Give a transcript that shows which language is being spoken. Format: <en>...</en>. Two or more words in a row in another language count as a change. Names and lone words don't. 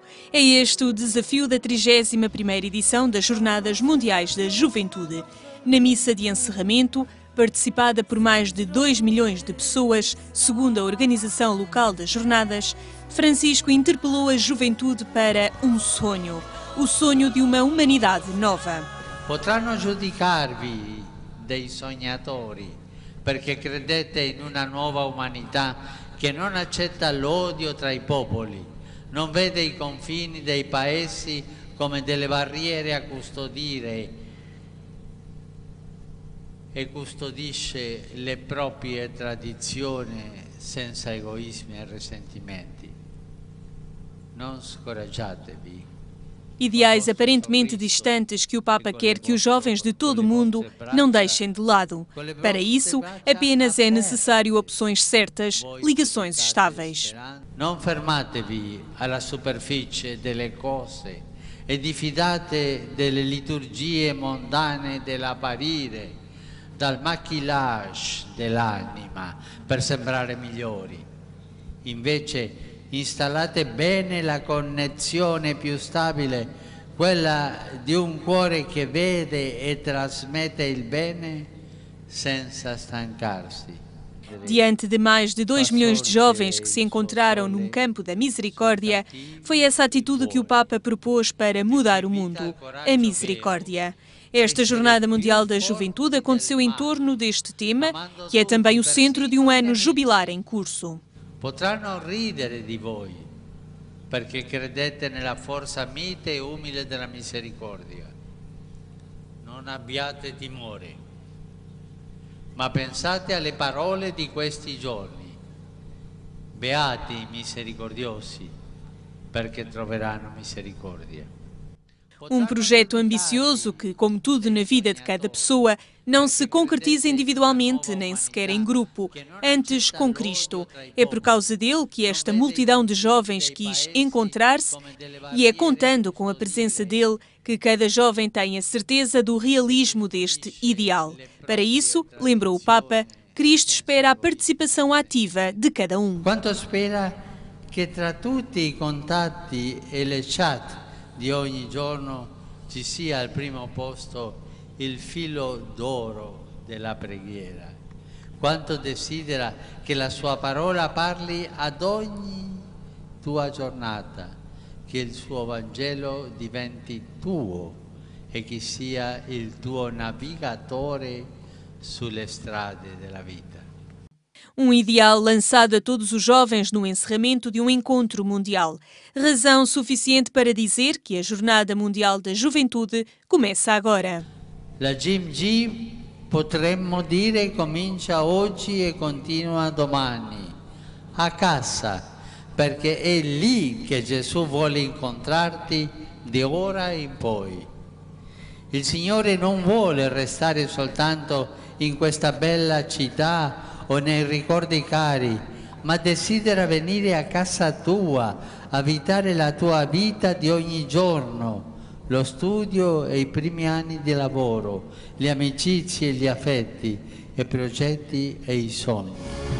<pt>É este o desafio da 31ª edição das Jornadas Mundiais da Juventude. Na missa de encerramento, participada por mais de 2 milhões de pessoas, segundo a organização local das jornadas, Francisco interpelou a juventude para um sonho, o sonho de uma humanidade nova.</pt> <it>Potranno giudicarvi dei sognatori, perché credete in una nuova umanità che non accetta l'odio tra i popoli, non vede i confini dei paesi come delle barriere a custodire e custodisce le proprie tradizioni senza egoismi e risentimenti. Non scoraggiatevi.</it> <pt>Ideais aparentemente distantes que o Papa quer que os jovens de todo o mundo não deixem de lado. Para isso, apenas é necessário opções certas, ligações estáveis.</pt> <it>Non fermatevi alla superficie delle cose e diffidate delle liturgie mondane dell'apparire, dal maquillage dell'anima per sembrare migliori. Invece installate bene la connessione più stabile, quella di un cuore che vede e trasmette il bene senza stancarsi.</it> <pt>Diante de mais de 2 milhões de jovens que se encontraram num campo da misericórdia, foi essa atitude que o Papa propôs para mudar o mundo, a misericórdia. Esta Jornada Mundial da Juventude aconteceu em torno deste tema, que é também o centro de um ano jubilar em curso.</pt> <it>Potranno ridere di voi, perché credete nella forza mite e umile della misericordia. Non abbiate timore, ma pensate alle parole di questi giorni. Beati i misericordiosi, perché troveranno misericordia.</it> <pt>Um projeto ambicioso que, como tudo na vida de cada pessoa, não se concretiza individualmente, nem sequer em grupo, antes com Cristo. É por causa dele que esta multidão de jovens quis encontrar-se e é contando com a presença dele que cada jovem tem a certeza do realismo deste ideal. Para isso, lembrou o Papa, Cristo espera a participação ativa de cada um.</pt> <it>Quanto spera che tra tutti i contatti e le chat di ogni giorno ci sia al primo posto il filo d'oro della preghiera. Quanto desidera che la sua parola parli ad ogni tua giornata, che il suo Vangelo diventi tuo e che sia il tuo navigatore sulle strade della vita.</it> <pt>Um ideal lançado a todos os jovens no encerramento de um encontro mundial. Razão suficiente para dizer que a Jornada Mundial da Juventude começa agora.</pt> <it>La GMG, potremmo dire, comincia oggi e continua domani, a casa, perché è lì che Gesù vuole incontrarti di ora in poi. Il Signore non vuole restare soltanto in questa bella città o nei ricordi cari, ma desidera venire a casa tua, abitare la tua vita di ogni giorno, lo studio e i primi anni di lavoro, le amicizie e gli affetti, i progetti e i sogni.</it>